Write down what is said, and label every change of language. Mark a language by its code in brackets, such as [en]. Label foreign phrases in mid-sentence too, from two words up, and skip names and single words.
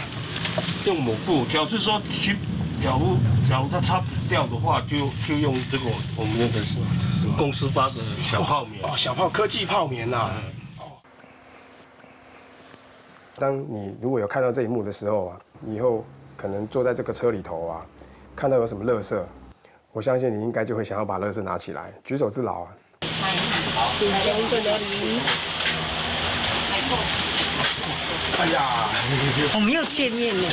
[zh] 用抹布。假如是說去假如它擦不掉的話，就用這個我們那個是公司發的小泡棉。哦，小科技泡棉呐。當你如果有看到這一幕的時候啊，你以後可能坐在這個車裡頭啊，看到有什麼垃圾，我相信你應該就會想要把垃圾拿起來，舉手之勞啊。好，紙箱在哪裡？哎呀，我們又見面了。